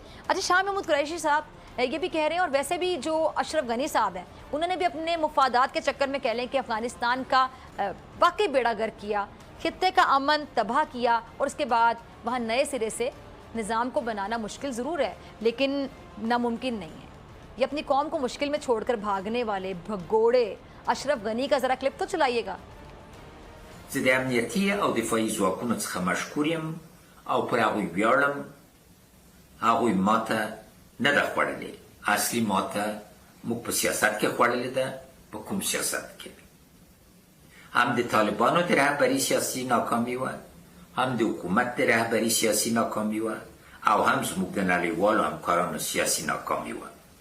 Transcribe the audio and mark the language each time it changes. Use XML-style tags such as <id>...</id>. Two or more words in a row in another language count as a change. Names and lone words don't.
<ur>اچھا، شاہ محمود قریشی صاحب یہ بھی کہہ رہے ہیں، اور ویسے بھی جو اشرف غنی صاحب ہیں انہوں نے بھی اپنے مفادات کے چکر میں کہہ لیں کہ افغانستان کا واقعی بیڑا غرق کیا، خطے کا امن تباہ کیا، اور اس کے بعد وہاں نئے سرے سے نظام کو بنانا مشکل ضرور ہے لیکن ناممکن نہیں ہے. یہ اپنی قوم کو مشکل میں چھوڑ کر بھاگنے والے بھگوڑے اشرف غنی کا ذرا کلپ تو چلائیے گا.</ur> <ps>زه د امنیتي او دفاعي ځواکونو څخه مشکور یم او پر هغوی ویاړم. هغوی ماته نه ده خوړلې. اصلي ماته موږ په سیاست کې خوړلې ده. په کوم سیاست کې؟ هم د طالبانو د رهبري سیاسي ناکامي وه، هم د حکومت د رهبري سیاسي ناکامي وه، او هم زموږ د نړیوالو همکارانو سیاسي ناکامي وه.</ps>